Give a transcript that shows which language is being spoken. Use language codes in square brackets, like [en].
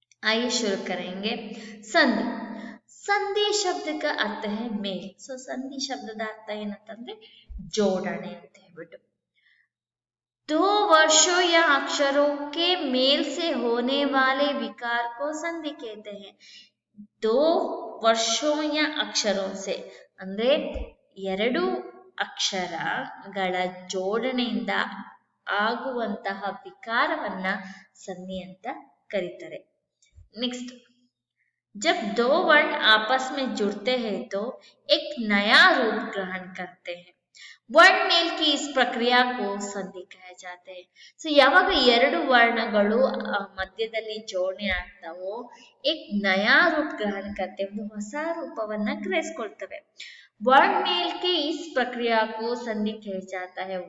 [hi] आइए शुरू करेंगे। संधि, संधि शब्द का अर्थ है मेल। सो संधि शब्द अर्थ [kn] ಏನಂತಂದ್ರೆ ಜೋಡಣೆ ಅಂತ ಹೇಳ್ಬಿಟ್ಟು। [hi] 2 वर्षों या अक्षरों के मेल से होने वाले विकार को संधि कहते हैं। 2 ವರ್ಷೋ या ಅಕ್ಷರೋं से [kn] ಅಂದ್ರೆ 2 ಅಕ್ಷರಗಳ ಜೋಡಣೆಯಿಂದ ಆಗುವಂತಹ ವಿಕಾರವನ್ನ ಸಂಧಿ ಅಂತ ಕರೀತಾರೆ। [hi] नेक्स्ट, जब 2 वर्ण आपस में जुड़ते हैं तो एक नया रूप ग्रहण करते हैं। वर्ण मेल की इस प्रक्रिया को संधि कहा जाता है। [kn] ಸೊ ಯಾವಾಗ 2 ವರ್ಣಗಳು ಮಧ್ಯದಲ್ಲಿ ಜೋಡಣೆ ಆಗ್ತಾವೋ [hi] एक नया रूप ग्रहण करते हैं, [kn] ಒಂದು ಹೊಸ ರೂಪವನ್ನ ಗ್ರಹಿಸಿಕೊಳ್ತವೆ। [hi] वर्ण मेल के इस प्रक्रिया को संधि कहा जाता है।